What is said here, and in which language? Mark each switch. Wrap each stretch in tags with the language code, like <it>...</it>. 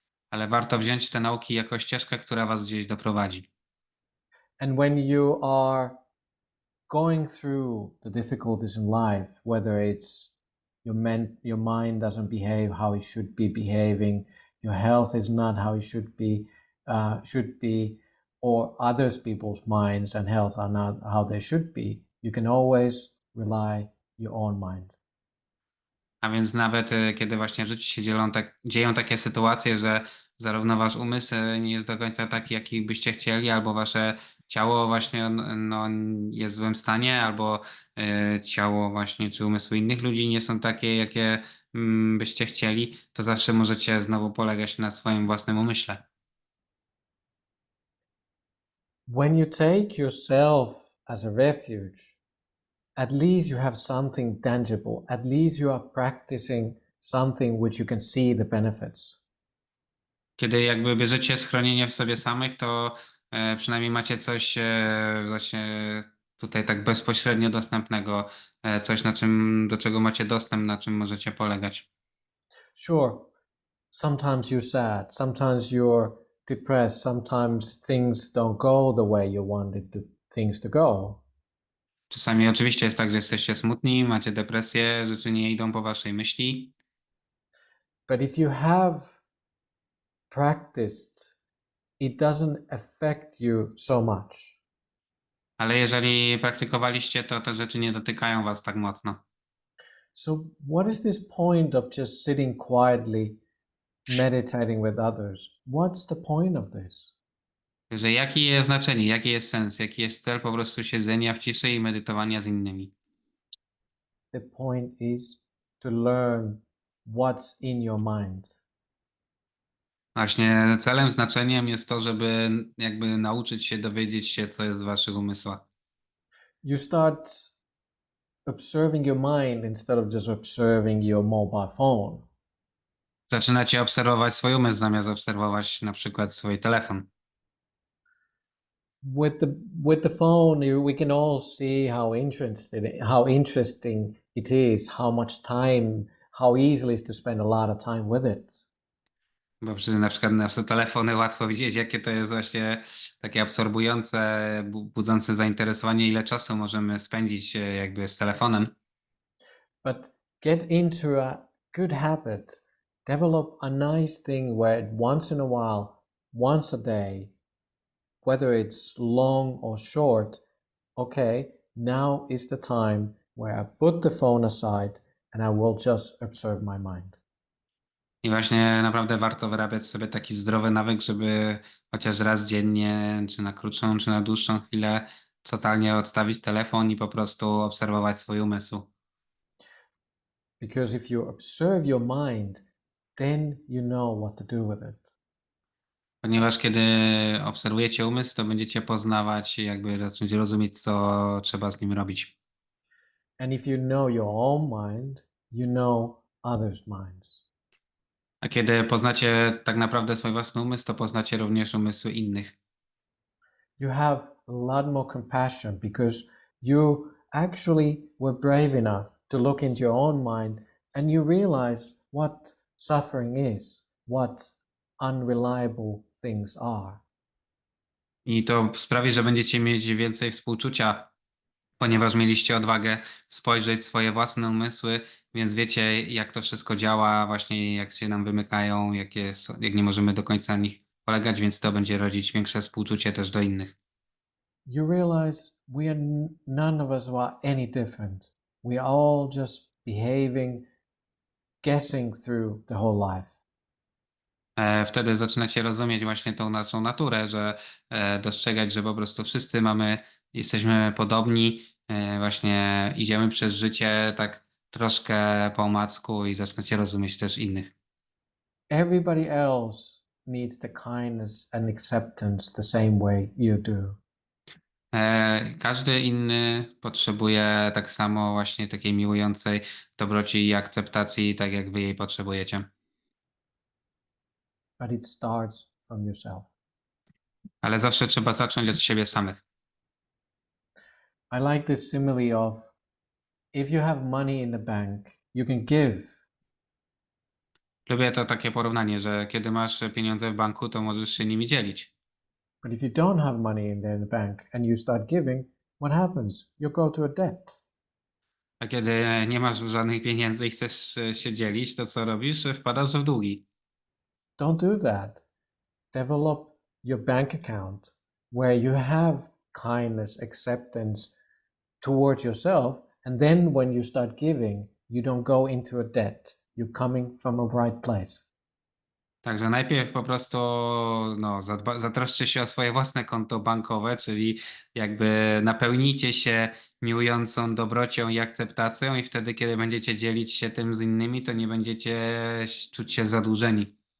<pl>ale warto wziąć te nauki jako ścieżkę, która was gdzieś doprowadzi.</pl> <en>And when you are going through the difficulties in life, whether it's your mind doesn't behave how it should be behaving, your health is not how it should be, or others people's minds and health are not how they should be, you can always rely your own mind.</en> <pl>A więc nawet kiedy właśnie w życiu się dzieją takie sytuacje, że zarówno wasz umysł nie jest do końca taki, jaki byście chcieli, albo wasze ciało właśnie jest w złym stanie, albo ciało właśnie czy umysły innych ludzi nie są takie, jakie byście chcieli, to zawsze możecie znowu polegać na swoim własnym umyśle.</pl> <en>When you take yourself as a refuge, at least you have something tangible. At least you are practicing something which you can see the benefits.</en> <pl>Kiedy jakby bierzecie schronienie w sobie samych, to przynajmniej macie coś właśnie tutaj tak bezpośrednio dostępnego, coś do czego macie dostęp, na czym możecie polegać.</pl> <en>Sure, sometimes you're sad, sometimes you're depressed, sometimes things don't go the way you wanted things to go.</en> <pl>Czasami oczywiście jest tak, że jesteście smutni, macie depresję, rzeczy nie idą po waszej myśli.</pl> <en>But if you have practiced, it doesn't affect you so much.</en> <pl>Ale jeżeli praktykowaliście, to te rzeczy nie dotykają was tak mocno.</pl> <en>So what is this point of just sitting quietly, meditating with others? What's the point of this?</en> <pl>Że jakie jest znaczenie, jaki jest sens, jaki jest cel po prostu siedzenia w ciszy i medytowania z innymi.</pl> <en>The point is to learn what's in your mind.</en> <pl>Właśnie celem, znaczeniem jest to, żeby jakby nauczyć się, dowiedzieć się, co jest w waszych umysłach.</pl> <en>You start observing your mind instead of just observing your mobile phone.</en> <pl>Zaczynacie obserwować swój umysł, zamiast obserwować na przykład swój telefon.</pl> <en>With the phone, we can all see how interesting it is, how much time, how easily is to spend a lot of time with it.</en> <pl>Bo przy na przykład nasze telefony łatwo widzieć, jakie to jest właśnie takie absorbujące, budzące zainteresowanie, ile czasu możemy spędzić jakby z telefonem.</pl> <en>But get into a good habit. Develop a nice thing where once in a while, once a day, whether it's long or short, okay, now is the time where I put the phone aside and I will just observe my mind.</en> <pl>I właśnie naprawdę warto wyrabiać sobie taki zdrowy nawyk, żeby chociaż raz dziennie, czy na krótszą, czy na dłuższą chwilę, totalnie odstawić telefon i po prostu obserwować swój umysł.</pl> <en>Because if you observe your mind, then you know what to do with it.</en> <pl>Ponieważ kiedy obserwujecie umysł, to będziecie poznawać, jakby zacząć rozumieć, co trzeba z nim robić.</pl> <en>And if you know your own mind, you know others' minds.</en> <pl>A kiedy poznacie tak naprawdę swój własny umysł, to poznacie również umysły innych.</pl> <en>You have a lot more compassion because you actually were brave enough to look into your own mind and you realize what suffering is, what unreliable things are.</en> <pl>I to sprawi, że będziecie mieć więcej współczucia, ponieważ mieliście odwagę spojrzeć w swoje własne umysły, więc wiecie, jak to wszystko działa, właśnie jak się nam wymykają, jak nie możemy do końca na nich polegać, więc to będzie rodzić większe współczucie też do innych.</pl> <en>You realize none of us are any different. We are all just behaving, guessing through the whole life.</en> <pl>Wtedy zaczynacie rozumieć właśnie tą naszą naturę, że dostrzegać, że po prostu wszyscy jesteśmy podobni, właśnie idziemy przez życie tak troszkę po omacku i zaczynacie rozumieć też innych.</pl> <en>Everybody else needs the kindness and acceptance the same way you do.</en> <pl>Każdy inny potrzebuje tak samo właśnie takiej miłującej dobroci i akceptacji, tak jak wy jej potrzebujecie.</pl> <en>But it starts from yourself.</en> <pl>Ale zawsze trzeba zacząć od siebie samych.</pl> <en>I like this simile of if you have money in the bank, you can give.</en> <pl>Lubię to takie porównanie, że kiedy masz pieniądze w banku, to możesz się nimi dzielić.</pl> <en>But if you don't have money in the bank and you start giving, what happens? You go to a debt.</en> <pl>A kiedy nie masz żadnych pieniędzy i chcesz się dzielić, to co robisz? Wpadasz w długi.</pl> <en>Don't do that. Develop your bank account where you have kindness, acceptance towards yourself. And then when you start giving, you don't go into a debt. You're coming from a right place.</en> <pl>Także najpierw po prostu zatroszczcie się o swoje własne konto bankowe, czyli jakby napełnijcie się miłującą dobrocią i akceptacją i wtedy, kiedy będziecie dzielić się tym z innymi, to nie będziecie czuć się zadłużeni.</pl>